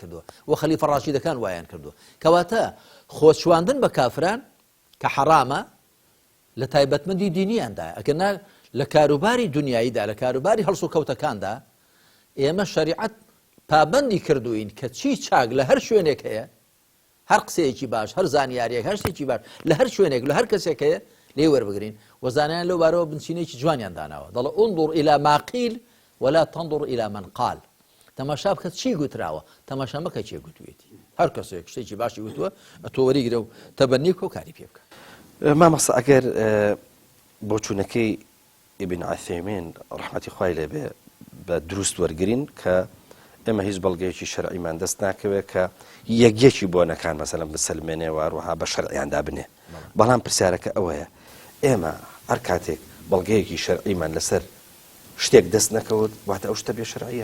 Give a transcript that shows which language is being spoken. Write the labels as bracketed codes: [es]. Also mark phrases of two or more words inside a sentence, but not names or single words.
[ckb] کردووە و خەلیفە ڕاشیدەکان وایان کردووە کەواتە خۆشواندن بە کافران کە حەرامە لە تایبەتمەندی دینیاندایە ئەگەرنا لە کاروباری دنیاییدا لە کاروباری هەڵسو کەوتەکاندا ئێمە شەریعەت پابەندی کردوین کە چی چاک لە هەر شوێنێک هەیە هەر قسەیەکی باش هەر زانیاریەک هەر شتێکی باش لە هەر شوێنێک لە هەر کەسێک هەیە لێ وەربگرین و زانیان لەو بارەوە بنچینەیەکی جوانیان داناوە دەڵێ [ar] انظر إلى ما قيل ولا تنظر إلى من قال [ckb] تەماشا بکە چی گوتراوە تەماشا مەکە چێ گوتوێتی هەر کەسێک شتێکی باشی گوتووە ئەتۆ وەریگرە و تەبەنی بکە و کاری پێ بکە مامەستا ئەگەر بۆ چوونەکەی ئیبن عەثەیمین ڕەحمەتی خوای لێ بێ بە دروست وەرگرین کە ئێمە هیچ بەڵگەیەکی شەرعیمان دەست ناکەوێت کە یەکیەکی بۆنەکان مەسەلەن بسەلمێنێ و هەروەها بە شەرعیاندا بنێ بەڵام پرسیارەکە ئەوەیە ئێمە هەر کاتێک بەڵگەیەکی شەرعیمان لەسەر شتێک دەست نەکەوت واتە ئەو شتە بێ شەرعیە